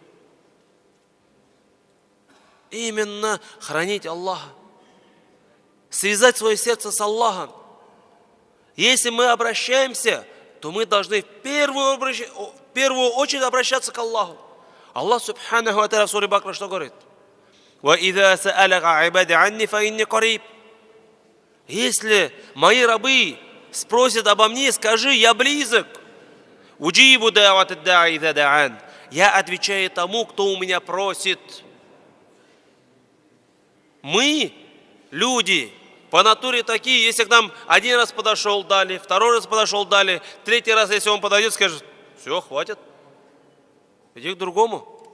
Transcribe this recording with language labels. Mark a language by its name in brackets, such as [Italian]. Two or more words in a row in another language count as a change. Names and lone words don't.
[Russian] Именно хранить Аллаха. Связать свое сердце с Аллахом. Если мы обращаемся, то мы должны в первую очередь обращаться к Аллаху. Аллах [Arabic] سبحانه وتعالى [Russian] в суре Бакра что говорит? [Arabic] وَإِذَا سَأَلَكَ عِبَادِي عَنِّي فَإِنِّي قَرِيبٌ. [Russian] Если мои рабы спросят обо мне, скажи: я близок. [Arabic] «أجيب دعوة الداع إذا دعان». [Russian] Я отвечаю тому, кто у меня просит. Мы люди по натуре такие, если к нам один раз подошел, дали, второй раз подошел, дали, третий раз, если он подойдет, скажет: все, хватит, иди к другому.